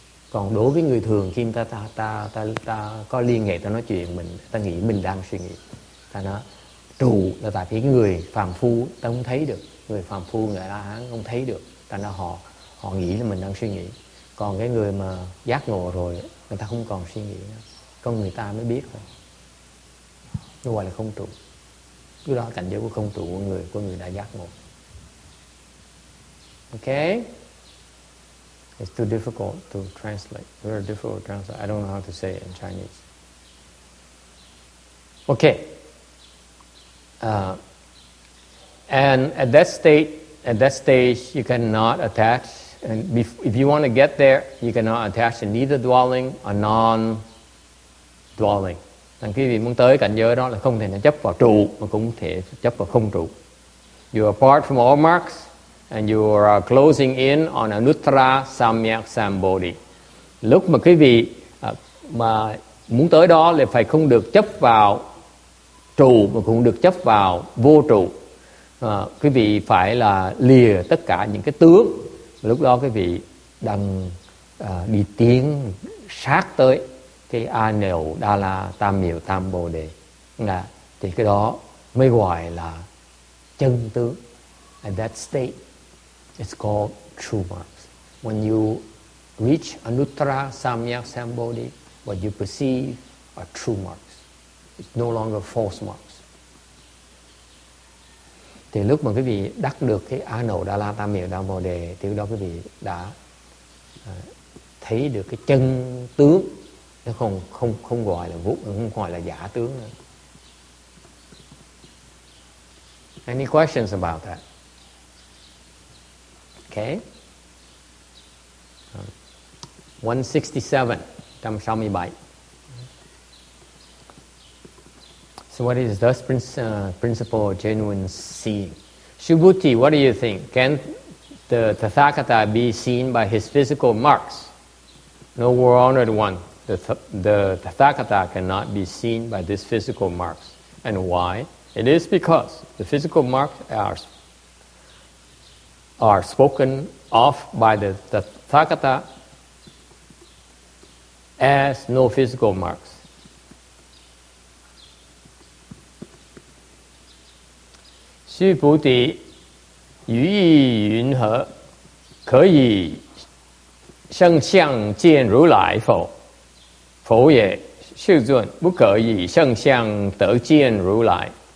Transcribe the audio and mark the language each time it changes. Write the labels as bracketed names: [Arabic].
[Vietnamese] Còn đối với người thường khi ta có liên hệ, ta nói chuyện, ta nghĩ mình đang suy nghĩ, ta nói trụ là tại vì cái người phàm phu ta không thấy được, người phàm phu, người A Hán không thấy được, ta nói họ nghĩ là mình đang suy nghĩ. Còn cái người mà giác ngộ rồi, người ta không còn suy nghĩ nữa, con người ta mới biết thôi. Nó gọi là không trụ. Cái đó cảnh giới của không trụ của người đã giác ngộ. [English] Okay? It's too difficult to translate. Very difficult to translate. I don't know how to say it in Chinese. Okay. And at that stage, you cannot attach. And if you want to get there, you cannot attach to neither dwelling or non-dwelling. [Vietnamese] Rằng quý vị muốn tới cảnh giới đó là không thể chấp vào trụ, mà cũng thể chấp vào không trụ. [English] You are apart from all marks, and you are closing in on anuttara samyak sambodhi. [Vietnamese] Lúc mà quý vị mà muốn tới đó là phải không được chấp vào trụ, mà cũng được chấp vào vô trụ. Quý vị phải là lìa tất cả những cái tướng. Lúc đó quý vị đang đi tiến sát tới cái A Nậu Đa La Tam Miệu Tam Bồ Đề. Thì cái đó mới gọi là chân tướng. [English] At that state, it's called true marks. When you reach Anuttara Samyak Sambodhi, what you perceive are true marks. It's no longer false marks. [Vietnamese] Thì lúc mà quý vị đắc được cái A Nậu Đa La Tam Miệu Tam Bồ Đề, thì lúc đó quý vị đã thấy được cái chân tướng. Nó không gọi là vũ, không gọi là giả tướng nữa. [English] Any questions about that? Okay. 167, 167. So what is thus principle of genuine seeing? Subhuti, what do you think? Can the Tathagata be seen by his physical marks? No, War Honored One. The Tathagata cannot be seen by these physical marks. And why? It is because the physical marks are spoken of by the Tathagata as no physical marks. [Chinese] Sư Bồ Tát, yu yi yun he,可以生相见如来否？否也，世尊，不可以生相得见如来。